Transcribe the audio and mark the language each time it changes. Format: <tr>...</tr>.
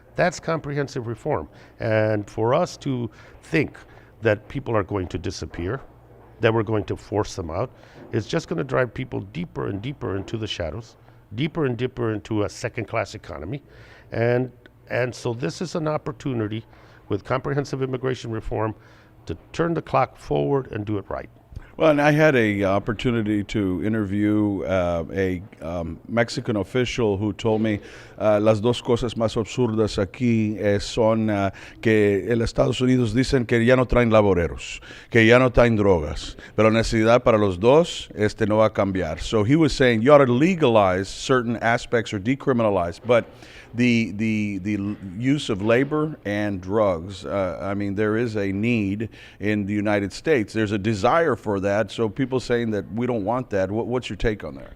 <en>That's comprehensive reform. And for us to think that people are going to disappear, that we're going to force them out, is just going to drive people deeper and deeper into the shadows, deeper and deeper into a second-class economy. And so this is an opportunity with comprehensive immigration reform to turn the clock forward and do it right. Well, and I had a opportunity to interview a Mexican official who told me</en> <es>las dos cosas más absurdas aquí son que en Estados Unidos dicen que ya no traen laboreros, que ya no traen drogas, pero la necesidad para los dos no va a cambiar.</es> <en>So he was saying you ought to legalize certain aspects or decriminalize, but the use of labor and drugs, I mean, there is a need in the United States. There's a desire for that. So people saying that we don't want that. What's your take on that?</en>